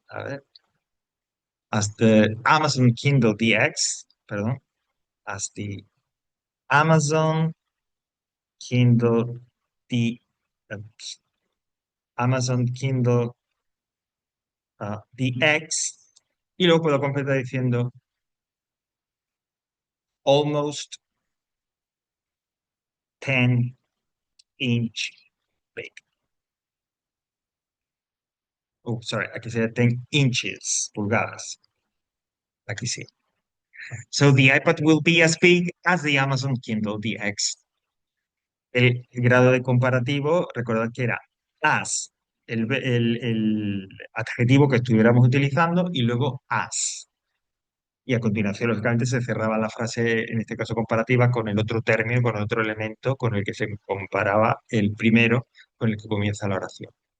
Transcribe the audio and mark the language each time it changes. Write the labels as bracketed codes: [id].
[es] A ver, [en] as the Amazon Kindle DX, [es] perdón, [en] as the Amazon Kindle D, uh, Amazon Kindle DX, [es] y luego puedo completar diciendo [en] almost 10 inch big. Oh, sorry, [es] aquí sería 10 inches, pulgadas. Aquí sí. [en] So the iPad will be as big as the Amazon Kindle DX. [es] El grado de comparativo, recordad que era as, el adjetivo que estuviéramos utilizando y luego as. Y a continuación, lógicamente, se cerraba la frase, en este caso comparativa, con el otro término, con el otro elemento con el que se comparaba el primero con el que comienza la oración.